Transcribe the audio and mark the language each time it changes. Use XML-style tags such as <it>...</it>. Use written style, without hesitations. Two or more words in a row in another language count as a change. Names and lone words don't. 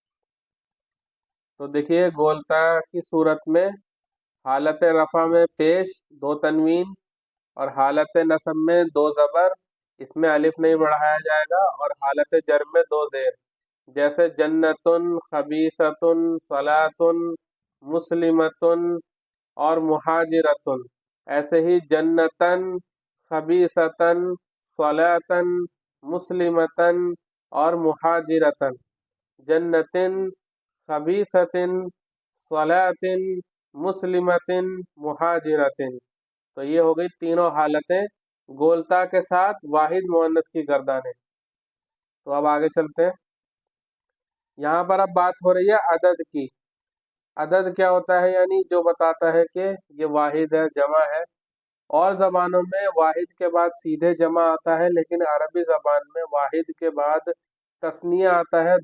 <ur>تو دیکھیے، گولتا کی صورت میں حالت رفع میں پیش دو تنوین اور حالت نصب میں دو زبر، اس میں الف نہیں بڑھایا جائے گا، اور حالت جر میں دو زیر، جیسے جنتن، خبیثتن، صلاتن، مسلمتن اور مہاجرتن۔ ایسے ہی جنتن، خبیثتن، صلاتن، مسلمتن اور مہاجرتن۔</ur> <ar>جنتن، خبیثتن، صلاتن، مسلمتن، مہاجرتن۔</ar> <ur>تو یہ ہو گئی تینوں حالتیں گولتا کے ساتھ واحد مؤنث کی گردانیں۔ تو اب آگے چلتے ہیں۔ یہاں پر اب بات ہو رہی ہے عدد کی۔ عدد کیا ہوتا ہے؟ یعنی جو بتاتا ہے کہ یہ واحد ہے، جمع ہے۔ اور زبانوں میں واحد کے بعد سیدھے جمع آتا ہے، لیکن عربی زبان میں واحد کے بعد تثنیہ آتا ہے۔</ur>